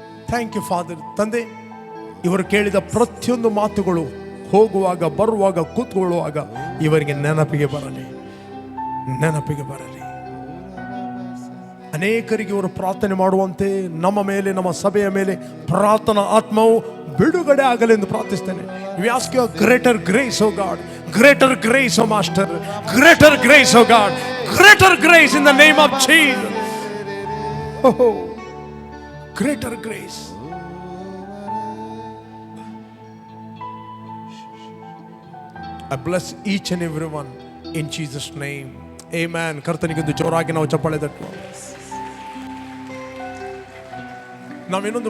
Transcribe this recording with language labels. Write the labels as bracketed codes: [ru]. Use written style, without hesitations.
[en] Thank you father. [kn] ತಂದೆ, ಇವರು ಕೇಳಿದ ಪ್ರತಿಯೊಂದು ಮಾತುಗಳು ಹೋಗುವಾಗ, ಬರುವಾಗ, ಕೂತ್ಕೊಳ್ಳುವಾಗ ಇವರಿಗೆ ನೆನಪಿಗೆ ಬರಲಿ, ನೆನಪಿಗೆ ಬರಲಿ. ಅನೇಕರಿಗೆ ಇವರು ಪ್ರಾರ್ಥನೆ ಮಾಡುವಂತೆ ನಮ್ಮ ಮೇಲೆ, ನಮ್ಮ ಸಭೆಯ ಮೇಲೆ ಪ್ರಾರ್ಥನಾ ಆತ್ಮವು ಬಿಡುಗಡೆ ಆಗಲೆಂದು ಪ್ರಾರ್ಥಿಸ್ತೇನೆ. [en] We ask you a greater grace, oh God, greater grace, oh Master, greater grace, oh God, greater grace in the name of Jesus. Oh, greater grace. I bless each and every one in Jesus' name. Amen. [kn] ಕರ್ತನಿಗೆ ಜೋರಾಗಿ ನಾವು ಚಪ್ಪಾಳೆ ತಟ್ಟುವ. ನಾವೇನೊಂದು